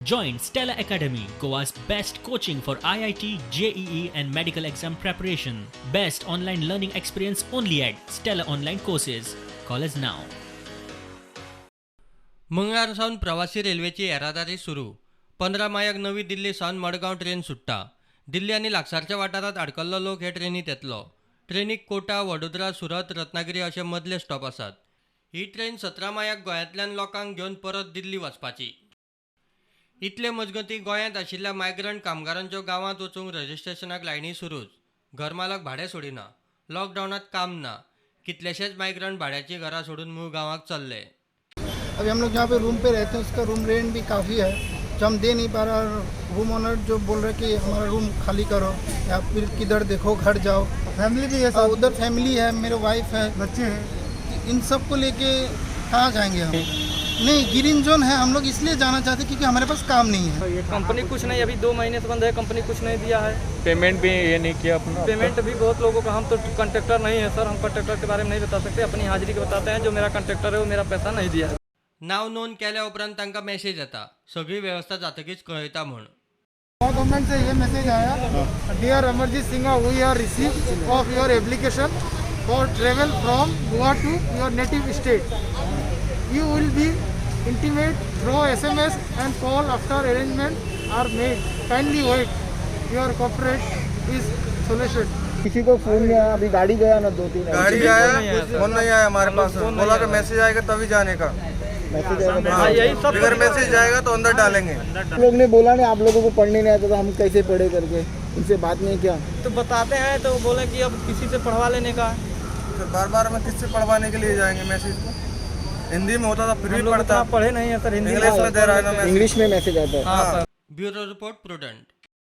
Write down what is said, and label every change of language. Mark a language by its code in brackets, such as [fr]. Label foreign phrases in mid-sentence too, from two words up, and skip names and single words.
[en] Join Stella Academy, Goa's best coaching for IIT, JEE and medical exam preparation. Best online learning experience only at Stella Online Courses. Call us now. [kok] मंगळारसावन प्रवासी रेल्वेची येरादारी सुरू. 15 मायाक नवी दिल्ली सावन मडगांव ट्रेन सुट्टा. दिल्ली आनी लागसारच्या वाठारांत आडकल्लो लोक हे ट्रेनीत येतलो. ट्रेनीक कोटा, वडोदरा, सुरत, रत्नागिरी अशे मदले स्टॉप आसात. ही ट्रेन 17 मायाक गोंयांतल्यान लोकांक घेवन परत दिल्ली वचपाची. इतले मजगतीं गोंयांत आशिल्ल्या मायग्रंट कामगारांच्यो गांवांत वचूंक रजिस्ट्रेशनाक लायनी सुरूच. घरमालक भाडें सोडिना. लॉकडावनात काम ना. कितलेशेच मायग्रंट भाड्याची घरां सोडून मूळ गांवाक चल्ले. [hi] अभी हम लोग जहाँ पे रूम पे रहते हैं उसका [en] room rent [hi] भी काफ़ी है, जो हम दे नहीं पा रहा. [en] room owner [hi] जो बोल रहे कि हमारा रूम खाली करो या फिर किधर देखो घर जाओ. फैमिली भी है, उधर फैमिली है, मेरे वाइफ है, बच्चे हैं, इन सब को लेके कहाँ जाएंगे हम. नहीं, [en] green zone [hi] है, हम लोग इसलिए जाना चाहते क्योंकि हमारे पास काम नहीं है. ये कंपनी कुछ नहीं, अभी 2 महीने से बंद है, कंपनी कुछ नहीं दिया है. पेमेंट भी ये नहीं किया अपना. पेमेंट भी बहुत लोगों का, हम तो कॉन्ट्रैक्टर नहीं है सर, हम कॉन्ट्रैक्टर के बारे में नहीं बता सकते. अपनी हाजिरी के बताते हैं, जो मेरा कॉन्ट्रैक्टर है वो मेरा पैसा नहीं दिया. [kok] नाव नोंद केल्या उपरांत तांकां मेसेज येता. सगळी व्यवस्था जातकीच कळयता म्हूण. [hi] गवर्नमेंट से ये मैसेज आया, [en] Dear Amarjeet Singh, we are receive of your application for travel from Goa to your native state. you will be intimate through SMS and call after arrangement are made. Kindly wait. Your corporate is solicited. [hi] किसी को फोन नहीं आया. अभी गाड़ी गया ना 2-3 गाड़ी आया, फोन नहीं आया हमारे पास. बोला कि मैसेज आएगा तभी जाने का. मैसेज आएगा. यही सब अगर मैसेज जाएगा तो अंदर डालेंगे. लोग ने बोला नहीं, आप लोगों को पढ़ने नहीं आता तो हम कैसे पढ़े करके. इनसे बात नहीं किया तो बताते हैं तो बोले कि अब किसी से पढ़वा लेने का. फिर बार बार में किससे पढ़वाने के लिए जाएंगे मैसेज को. हिंदी में होता था फिर भी पढ़ता. पढ़े नहीं है सर, हिंदी इंग्लिश में दे रहा है ना मैसेज. इंग्लिश में मैसेज आता है. [en] Bureau report Prudent.